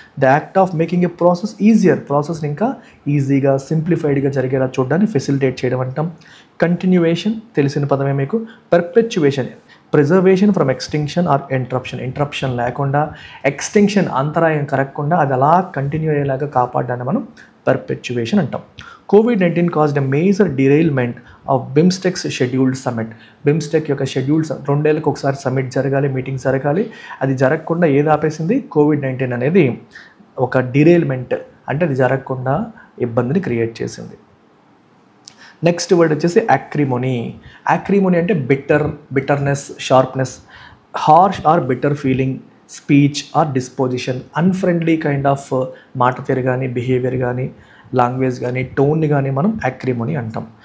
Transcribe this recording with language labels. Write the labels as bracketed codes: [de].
[en] the act of making a process easier, [te] ప్రాసెస్ని ఇంకా ఈజీగా సింప్లిఫైడ్గా జరిగేలా చూడడాన్ని ఫెసిలిటేట్ చేయడం అంటాం. కంటిన్యూయేషన్ తెలిసిన పదమే మీకు. [en] Perpetuation, preservation from extinction or interruption. [te] Interruption లేకుండా, ఎక్స్టింక్షన్ అంతరాయం కలగకుండా అది అలా కంటిన్యూ అయ్యేలాగా కాపాడడాన్ని మనం పర్పెచ్యువేషన్ అంటాం. [en] COVID-19 caused a major derailment of BIMSTEC's scheduled summit. [te] BIMSTEC యొక్క షెడ్యూల్డ్ 2 ఏళ్ళకి ఒకసారి సమ్మిట్ జరగాలి, మీటింగ్ జరగాలి, అది జరగకుండా ఏది ఆపేసింది? COVID-19 అనేది ఒక డిరైల్మెంట్, అంటే అది జరగకుండా ఇబ్బందిని క్రియేట్ చేసింది. నెక్స్ట్ వర్డ్ వచ్చేసి యాక్రిమోనీ. యాక్రిమోనీ అంటే [en] bitterness, sharpness, harsh or bitter feeling, speech or disposition, [te] unfriendly kind of మాట తీరు కానీ, బిహేవియర్ కానీ, లాంగ్వేజ్ కానీ, టోన్ని కానీ మనం యాక్రిమోనీ అంటాం.